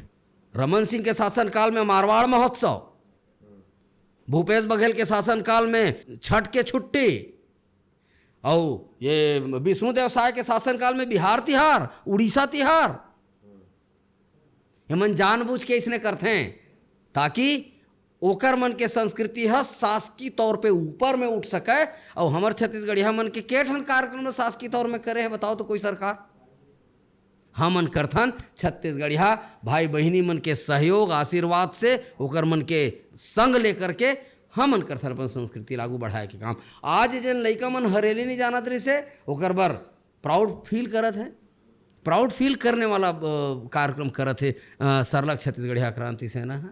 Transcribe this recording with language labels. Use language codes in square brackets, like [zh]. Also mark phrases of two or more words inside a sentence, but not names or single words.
[hne] रमन सिंह के शासनकाल में मारवाड़ महोत्सव, भूपेश बघेल के शासनकाल में छठ के छुट्टी, और ये विष्णुदेव साय के शासनकाल में बिहार तिहार, उड़ीसा तिहार, ये मन जानबूझ के इसने करते हैं ताकि ओकर मन के संस्कृति है शासकीय तौर पे ऊपर में उठ सके। और हमार छत्तीसगढ़िया मन के केठन कार्यक्रम में शासकीय तौर में करे है, बताओ तो कोई सरकार? हमन करथन छत्तीसगढ़िया भाई बहिनी मन के सहयोग आशीर्वाद से, ओकर मन के संग लेकर के हमन करथन अपन संस्कृति लागू बढ़ाए के काम। आज जन लइका मन हरेली नहीं जानत रही से, ओकर बर [en] proud feel [hne] करत है, [en] proud feel [hne] करने वाला कार्यक्रम करत है सरलग छत्तीसगढ़िया क्रांति सेना है।